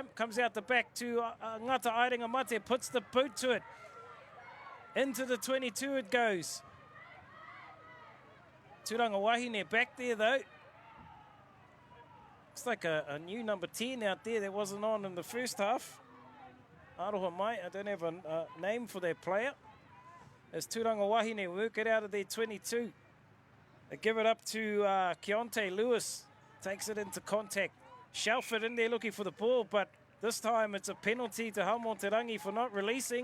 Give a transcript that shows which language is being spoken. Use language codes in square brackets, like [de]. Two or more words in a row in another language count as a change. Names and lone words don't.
[en] Comes out the back to Ngata Airinga Mate, puts the boot to it. Into the 22 it goes. Tūranga Wahine back there though. Looks like a new number 10 out there that wasn't on in the first half. [mi] Aroha mai, [en] I don't have a name for that player. As Tūranga Wahine work it out of their 22. They give it up to Keontae Lewis. Takes it into contact. Shelford in there looking for the ball, but this time it's a penalty to Hamoterangi for not releasing.